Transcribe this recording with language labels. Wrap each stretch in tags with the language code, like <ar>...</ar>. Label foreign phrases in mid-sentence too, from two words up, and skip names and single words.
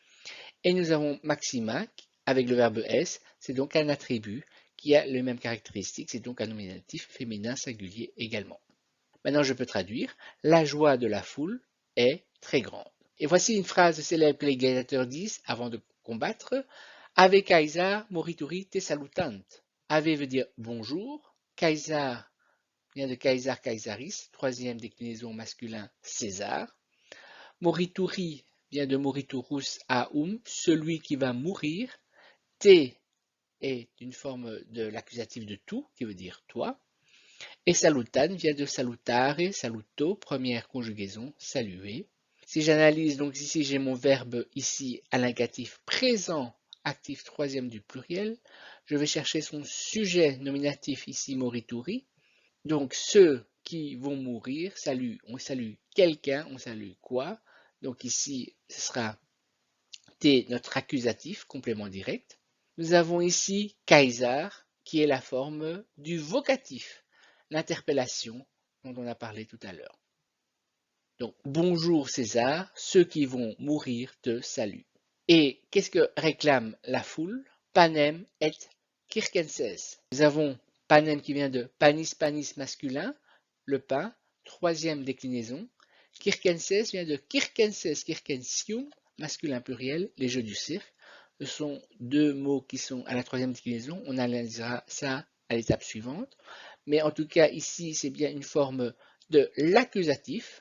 <fr>Et nous avons maxima avec le verbe s, c'est donc un attribut qui a les mêmes caractéristiques, c'est donc un nominatif féminin singulier également. Maintenant, je peux traduire. La joie de la foule est très grande. Et voici une phrase célèbre que les gladiateurs disent avant de combattre.</fr> <la>Ave Caesar morituri te salutant.</la> <fr>Ave veut dire bonjour. Caesar vient de</fr> <la>Caesar Caesaris,</la> <fr>troisième déclinaison masculin César. Morituri vient de</fr> <la>moriturus aum,</la> <fr>celui qui va mourir. Te est une forme de l'accusatif de tout, qui veut dire toi. Et salutan vient de</fr> <la>salutare, saluto,</la> <fr>première conjugaison, saluer. Si j'analyse, donc ici j'ai mon verbe ici à l'indicatif présent, actif troisième du pluriel. Je vais chercher son sujet nominatif ici morituri. Donc ceux qui vont mourir, salut, on salue quelqu'un, on salue quoi. Donc ici ce sera T, notre accusatif, complément direct. Nous avons ici Kaiser, qui est la forme du vocatif, l'interpellation dont on a parlé tout à l'heure. Donc, bonjour César, ceux qui vont mourir te saluent. Et qu'est-ce que réclame la foule?</fr> <la>Panem et circenses.</la> <fr>Nous avons panem qui vient de</fr> <la>panis panis</la> <fr>masculin, le pain, troisième déclinaison. Circenses vient de</fr> <la>circenses, circensium,</la> <fr>masculin pluriel, les jeux du cirque. Ce sont deux mots qui sont à la troisième déclinaison. On analysera ça à l'étape suivante. Mais en tout cas, ici, c'est bien une forme de l'accusatif.</fr>